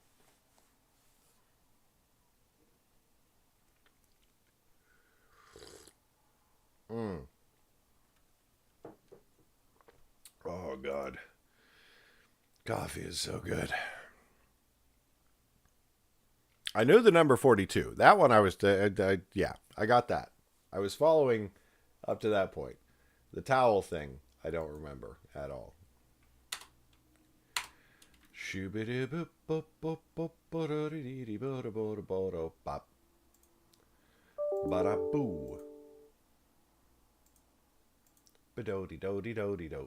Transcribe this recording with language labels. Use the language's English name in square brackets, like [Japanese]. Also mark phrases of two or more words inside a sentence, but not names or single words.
[English] Oh, God. Coffee is so good. I knew the number 42. That one I was... yeah, I got that. I was following up to that point. The towel thing, I don't remember at all. Ba-da-boo. Ba-do-de-do-de-do-de-do.